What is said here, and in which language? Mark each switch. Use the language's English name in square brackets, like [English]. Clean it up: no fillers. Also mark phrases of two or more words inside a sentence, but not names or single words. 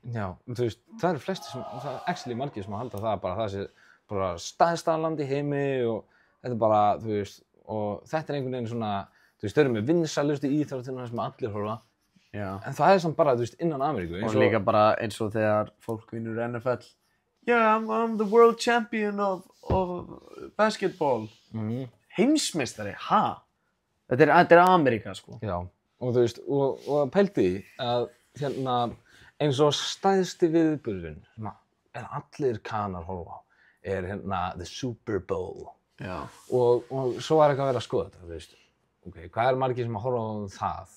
[Icelandic] Já, þú veist, það eru flestir sem, það er actually margir sem halda það bara það sé bara stærsta land í heimi og þetta er bara, þú veist, og þetta er einhvern veginn svona, þú veist, þau eru með vinsælustu íþróttina sem allir horfa. Já. En það er samt bara, þú veist, innan Ameríku. Og líka bara eins og þegar fólk vinnur NFL. [English] Yeah, I'm the world champion of basketball. [Icelandic] Heimsmeistari, ha? Þetta er Ameríka, sko. Já, og þú veist, og pældi að hérna eins og stærsti viðburðurinn sem allir kanar horfa á er hérna the Super Bowl. Já. Og svo er eitthvað að vera að skoða þetta, þú veist. Ok, hvað er margir sem að horfa á það?